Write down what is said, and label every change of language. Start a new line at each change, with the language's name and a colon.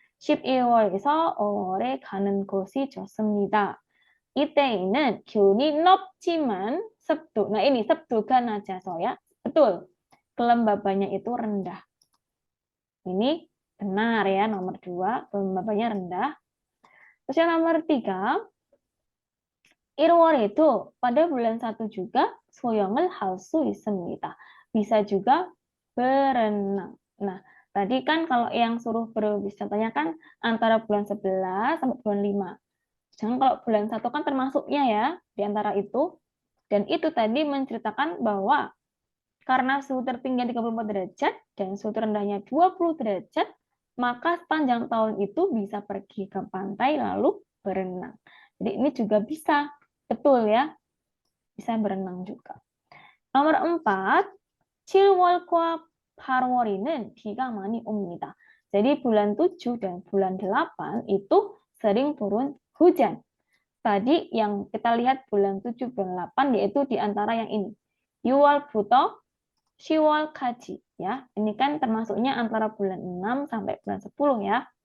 Korean: 11월에서 5월에 가는 곳이 좋습니다. 이때에는 기온이 높지만 습도.
Indonesian: Nah ini
Korean: 습도가 낮아서
Indonesian: ya. Betul. Kelembabannya itu rendah. Ini benar ya nomor 2. Kelembabannya rendah. Terus yang nomor 3.
Korean: 1월에도
Indonesian: pada bulan 1 juga
Korean: 수영을 할 수 있습니다.
Indonesian: Bisa juga berenang. Nah, tadi kan kalau yang suruh berwisatanya kan antara bulan 11 sampai bulan 5. Jangan kalau bulan 1 kan termasuknya ya di antara itu. Dan itu tadi menceritakan bahwa karena suhu tertinggi 34 derajat dan suhu terendahnya 20 derajat, maka sepanjang tahun itu bisa pergi ke pantai lalu berenang. Jadi ini juga bisa, betul ya, bisa berenang juga. Nomor 4,
Korean: 7월과 8월에는 비가 많이 옵니다.
Indonesian: Jadi bulan 7 dan bulan 8 itu sering turun hujan. Tadi yang kita lihat bulan 7, bulan 8 yaitu di antara yang ini.
Korean: 6월부터 10월까지 ya.
Indonesian: Ini kan termasuknya antara bulan 6 sampai bulan 10 ya.